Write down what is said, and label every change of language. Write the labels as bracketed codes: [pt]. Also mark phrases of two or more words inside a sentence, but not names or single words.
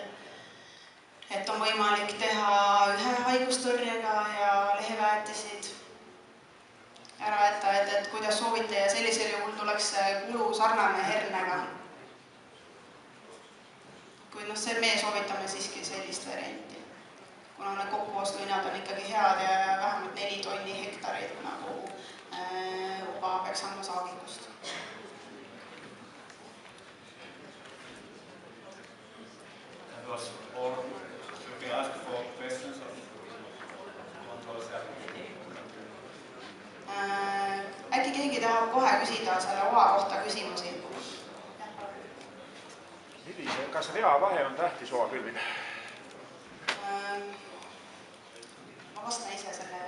[et] Et on võimalik teha ühe haigustõrjega ja leheväetisid ära jätta, et kuidas soovite ja sellisel juhul tuleks kulu sarnane hernega. Kuid me soovitame siiski sellist varianti, kuna need kokkuostuhinnad on ikkagi head ja vähemalt 4 tonni hektarid nagu juba peaks andma saagikust. [en] That was all. Should we ask for questions of controls? [et] Äkki keegi tahab kohe küsida selle oa kohta küsimusi? Kas reavahe on tähtis oa külvil? Ma vastan ise sellele.